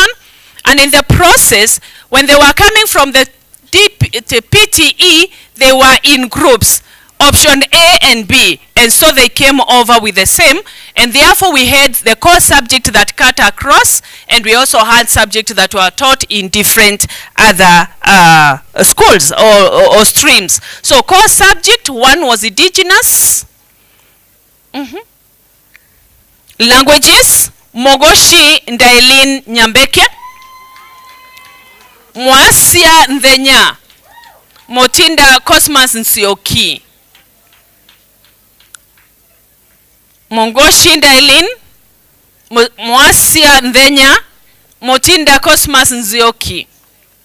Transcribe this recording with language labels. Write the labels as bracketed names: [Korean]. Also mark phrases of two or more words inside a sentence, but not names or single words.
[English] And in the process, when they were coming from the PTE, they were in groups, option A and B, and so they came over with the same, and therefore we had the core subject that cut across, and we also had subjects that were taught in different other schools or streams. So core subject, one was indigenous. Languages, Mogoshi Ndailin Nyambeke. Mwasia Ndhenya, Motinda Cosmas Nsioki. Mongoshi Ndailin, Mwasia Ndhenya, Motinda Cosmas Nzioki.